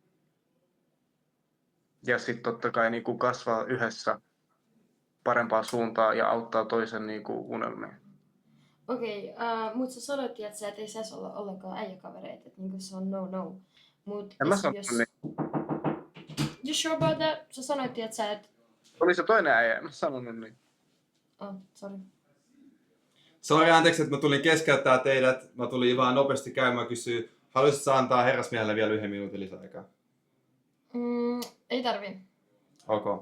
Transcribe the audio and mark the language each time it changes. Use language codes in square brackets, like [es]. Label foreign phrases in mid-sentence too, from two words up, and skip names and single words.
[fi] Ja sitten totta kai niinku kasvaa yhdessä parempaa suuntaa ja auttaa toisen niinku unelmiin. Okei, mut sä sanoit, että ei saisi olla ollenkaan äijäkavereita, että niinku se on no. Mut En mä jos... sanonut [en] You sure about that? [fi] Sä sanoit, että sä et... Oli se toinen äijä, en mä sanonut niin. [en] Oh, sorry. [fi] Sori, anteeksi, että mä tulin keskeyttää teidät. Mä tulin vaan nopeasti käymään kysyä. Haluaisitko sä antaa herrasmiehelle vielä 1 minuutin lisäaikaa? Ei tarvii. Ok.